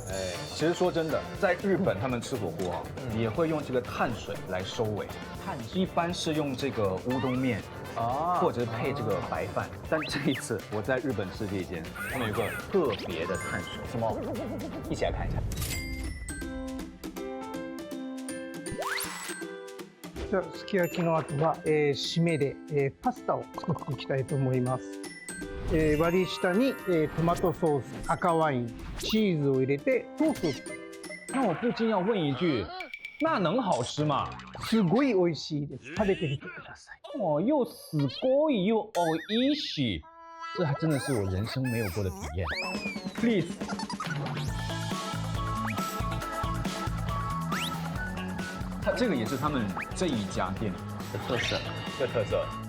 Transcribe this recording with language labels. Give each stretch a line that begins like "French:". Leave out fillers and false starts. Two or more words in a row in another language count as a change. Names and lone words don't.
Chinese: 哎，其实说真的，在日本他们吃火锅啊，也会用这个碳水来收尾。一般是用这个乌冬面啊，或者是配这个白饭。但这一次我在日本吃这一间，他们有个特别的碳水，什么？一起来看一下。
Japanese: じゃあすき焼きの後は、締めで、パスタを作っていきたいと思います。割り下に、トマトソース、赤ワイン、チーズを入れてソースを作る。
Chinese: 那我不禁要问一句，那能好吃吗？
Japanese: すごい美味しいです。食べてみてください。
Chinese: 哦，又死锅又美味しい，这还真的是我人生没有过的体验。Please。它这个也是他们这一家店的特色。的特色。